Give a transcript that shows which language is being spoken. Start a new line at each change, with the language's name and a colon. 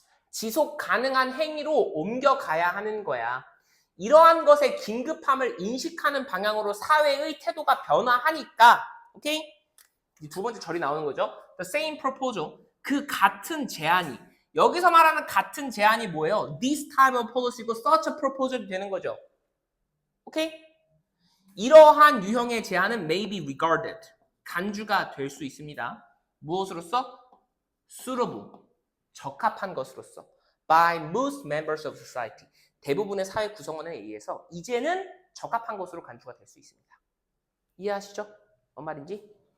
Korean: 지속 가능한 행위로 옮겨가야 하는 거야. 이러한 것의 긴급함을 인식하는 방향으로 사회의 태도가 변화하니까, 오케이? 이 두 번째 절이 나오는 거죠.
English: The same proposal,
Korean: 그 같은 제안이. 여기서 말하는 같은 제안이 뭐예요?
English: This type of policy
Korean: 고
English: such a proposal
Korean: 이 되는 거죠. 오케이? 이러한 유형의 제안은
English: may be regarded,
Korean: 간주가 될 수 있습니다. 무엇으로서? suitable, 적합한 것으로서
English: by most members of society,
Korean: 대부분의 사회 구성원에 의해서 이제는 적합한 것으로 간주가 될 수 있습니다. 이해하시죠? 뭔 말인지?